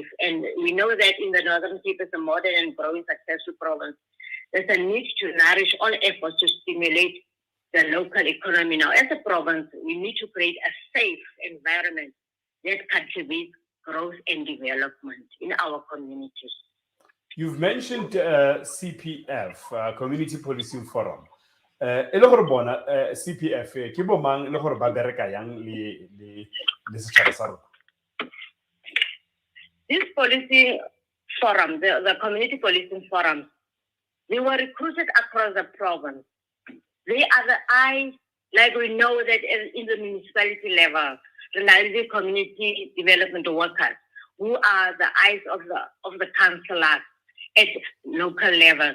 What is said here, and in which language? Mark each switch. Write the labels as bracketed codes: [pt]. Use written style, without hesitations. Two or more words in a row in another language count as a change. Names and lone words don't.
[en] And we know that in the Northern Cape is a modern and growing successful province. There's a need to nourish all efforts to stimulate the local economy. Now, as a province, we need to create a safe environment that contributes growth and development in our communities. You've mentioned CPF, Community Policing Forum. [nso] E le gore bona CPF ke bo mang le gore ba bereka yang le setšhaba sa rona. [en] This policing forum, the community policing forums, they were recruited across the province. They are the eyes, like we know that in the municipality level, the community development workers, who are the eyes of the councillors at local level.